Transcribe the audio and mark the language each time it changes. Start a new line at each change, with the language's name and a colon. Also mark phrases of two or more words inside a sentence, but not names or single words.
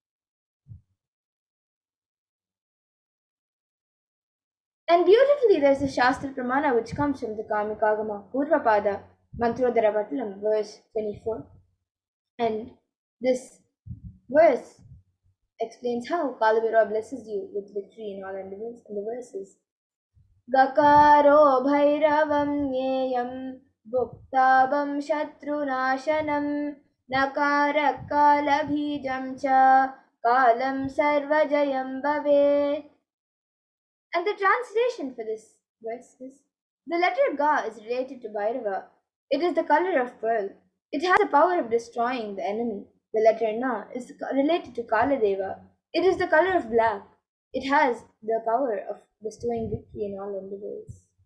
English: And beautifully, there's a Shastra Pramana which comes from the Kamikagama Purvapada Mantrodhara Patalam, verse 24. And this verse explains how Kalabhairavā blesses you with victory in all endeavors. And the verse is
Sanskrit: गकारो भैरवं ज्ञेयं भुक्तबं शत्रुनाशनं नकार कालबीजं च कालं सर्वजयं भवे.
English: And the translation for this verse is the letter Ga is related to Bhairava. It is the color of pearl. It has the power of destroying the enemy. The letter Na is related to Kaladeva. It is the color of black. It has the power of bestowing victory in all endeavors.